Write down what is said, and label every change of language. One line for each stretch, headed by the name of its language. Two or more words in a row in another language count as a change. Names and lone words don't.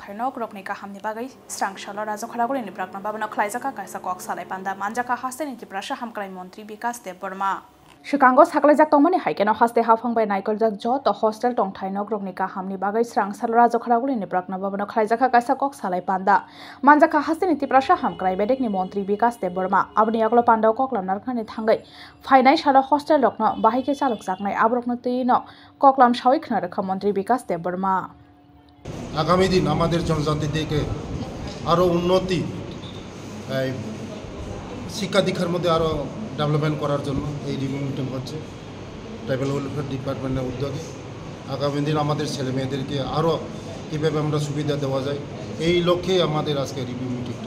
Kok Borok: thaino krokni ka hamni bagai strang shalo rajo khalaguri ni prakna babana khlaijaka kaisa kok salai panda manjaka haste ni tiprasha hamkrai mantri Vikas Debbarma Shikango saklajak tongmani haikeno haste hafang bai nai koljak jo to hostel tong thaino krokni ka hamni bagai strang shalo rajo khalaguri ni prakna babana khlaijaka kaisa kok salai panda manjaka haste ni tiprasha hamkrai bedek ni mantri Vikas Debbarma abni aglo panda kok lamnar khani thangai fainai shalo hostel rokno bahike chaluk jaknai abrokno tino koklam shawik khna rakha mantri Vikas Debbarma
Bangla: আগামী দিন আমাদের জনজাতিদেরকে আরো উন্নতি শিক্ষা দীক্ষার মধ্যে আরো ডেভেলপমেন্ট করার জন্য এই
English: review meeting
Bangla: হচ্ছে ট্রাইবাল ওয়েলফেয়ার ডিপার্টমেন্টের উদ্যোগে আগামী দিন আমাদের ছেলে মেয়েদেরকে আরো কিভাবে আমরা সুবিধা দেওয়া যায় এই লক্ষ্যে আমাদের আজকে রিভিউ মিটিংটা